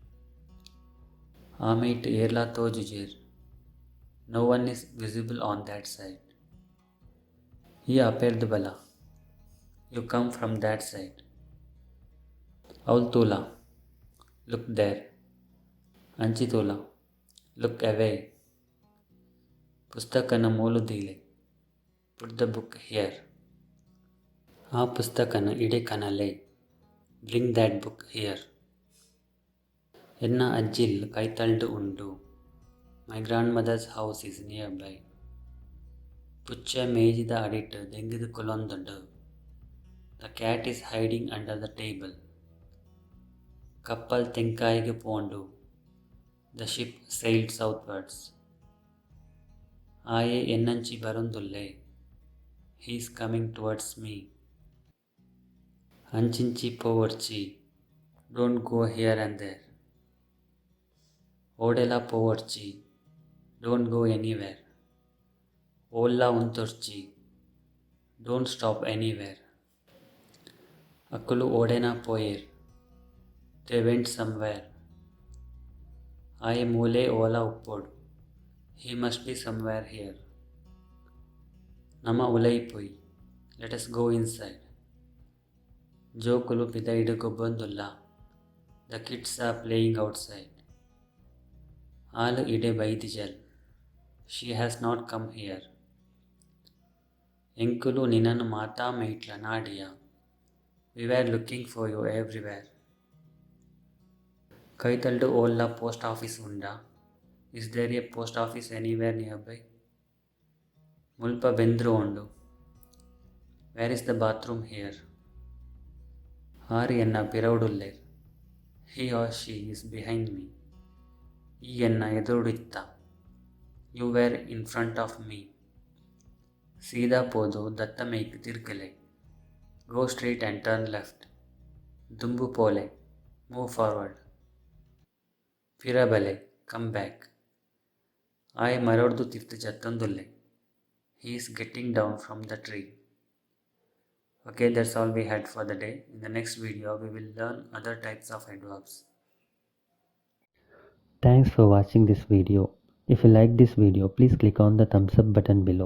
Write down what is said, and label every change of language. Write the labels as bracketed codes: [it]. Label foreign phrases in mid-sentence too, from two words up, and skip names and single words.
[tcy] Ameitu erla tojujir, [en] no one is visible on that side. [tcy] Ye aperdu bala, [en] you come from that side. Avultula, look there. Anchitula, look away. [tcy] ಪುಸ್ತಕನ ಮೂಲದೀಲೆ, [en] put the book here. [tcy] ಆ ಪುಸ್ತಕನ ಇಡೆ ಕನಲೆ, [en] bring that book here. [tcy] ಎನ್ನ ಅಜ್ಜಿಲ್ ಕೈತಲ್ಡು ಉಂಡು, [en] my grandmother's house is nearby. [tcy] ಪುಚ್ಚ ಮೇಜಿದ ಅಡಿಟ್ಟು ದೆಂಗಿದು ಕೊಲೊಂದುಂಡು, [en] The cat is hiding under the table. [tcy] ಕಪ್ಪಲ್ ತೆಂಕಾಯಿಗೆ ಪೋಂಡು. [en] The ship sailed southwards. [tcy] ಆಯೆ ಎನ್ನಂಚಿ ಬರೊಂದುಲ್ಲೆ. [en] He is coming towards me. [tcy] ಅಂಚಿಂಚಿ ಪೋವರ್ಚಿ. [en] Don't go here and there. [tcy] ಓಡೆಲ ಪೋವರ್ಚಿ. [en] Don't go anywhere. [tcy] ಓಲ್ಲ ಉಂತೊರ್ಚಿ. [en] Don't stop anywhere. [tcy] ಅಕ್ಕುಲು ಓಡೆನ ಪೋಯೇರ್. [en] They went somewhere. [tcy] ಆಯೆ ಮೂಲೆ ಓಲ ಉಪ್ಪೋಡು. [en] He must be somewhere here. [tcy] ನಮ ಉಲೈಪುಯ್. [en] Let us go inside. [tcy] ಜೋಕುಲು ಪಿದ ಇಡುಗೊಬ್ಬೊಂದುಲ್ಲ. [en] The kids are playing outside. [tcy] ಆಲು ಇಡೆ ಬೈದಿಜಲ್. [en] She has not come here. [tcy] ಎಂಕುಲು ನಿನ್ನನ್ನು ಮಾತಾ ಮೇಟ್ಲ ನಾಡಿಯ. [en] We were looking for you everywhere. [tcy] ಕೈತಲ್ಡು ಓಲ್ಲ [en] post office [tcy] ಉಂಡ. [en] Is there a post office anywhere nearby? [tcy] ಮುಲ್ಪ ಬೆಂದ್ರು ಉಂಡು. [en] Where is the bathroom here? [tcy] ಆರು ಎನ್ನ ಪಿರವುಡುಲ್ಲೇರ್. [en] He or she is behind me. [tcy] ಈ ಎನ್ನ ಎದುರುಡಿತ್ತ. [en] You were in front of me. [tcy] ಸೀದಾ ಪೋದು ದತ್ತ ಮೇಯ್ಕ್ ತಿರ್ಗಲೆ. [en] Go straight and turn left. [tcy] ದುಂಬು ಪೋಲೆ. [en] Move forward. ಫಿರಬಲೆ. Come back. [tcy] ಆಯೆ ಮರೊಡ್ದು ತಿರ್ತು ಜತ್ತೊಂದುಲ್ಲೆ. [en] He is getting down from the tree. Okay, that's all we had for the day. In the next video, we will learn other types of adverbs. Thanks for watching this video. If you like this video, please click on the thumbs up button below.